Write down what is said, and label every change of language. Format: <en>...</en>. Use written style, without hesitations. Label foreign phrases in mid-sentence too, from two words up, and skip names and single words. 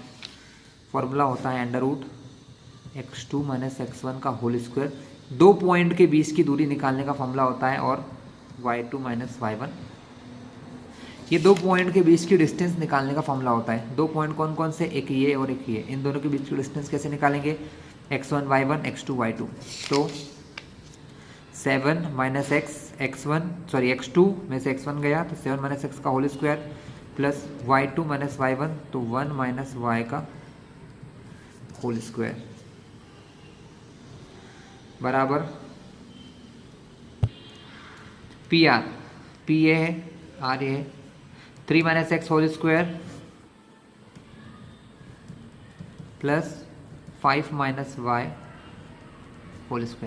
<hi>फॉर्मूला होता है</hi> <en>under root</en> <hi>x2 - x1 का</hi> <en>whole square,</en> <hi>दो पॉइंट के बीच की दूरी निकालने का फॉर्मूला होता है, और y2 - y1 ये दो पॉइंट के बीच की डिस्टेंस निकालने का फॉर्मूला होता है। दो पॉइंट कौन कौन से, एक ये और एक ये, इन दोनों के बीच की डिस्टेंस कैसे निकालेंगे, x1 y1 x2 y2। तो 7 - x x1 सॉरी x2 में से x1 गया तो 7 - x का</hi> <en>whole square plus</en> <hi>y2 - y1 तो 1 - y का</hi> <en>whole square</en> <hi>बराबर PR, P ये है, R ये है, 3 - x</hi> <en>whole square plus</en> <hi>5 - y</hi> <en>whole square.</en>